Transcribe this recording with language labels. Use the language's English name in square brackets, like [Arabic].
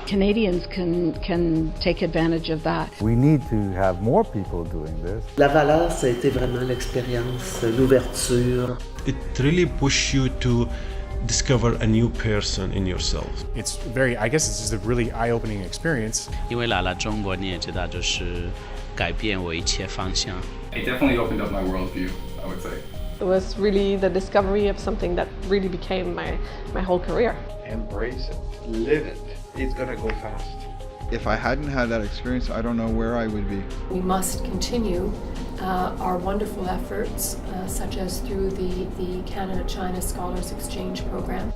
[English] Canadians can take advantage of that. We need to have more people doing this. [French] La valeur, ça a été vraiment l'expérience, l'ouverture. [English] It really pushes you to discover a new person in yourself. I guess it's just a really eye-opening experience. [Chinese] 因为来了中国，你也知道，就是改变我一切方向。 [English] It definitely opened up my worldview, I would say. It was really the discovery of something that really became my whole career. Embrace it, live it. It's gonna go fast. if I hadn't had that experience, I don't know where I would be. We must continue our wonderful efforts, such as through the Canada-China Scholars Exchange Program.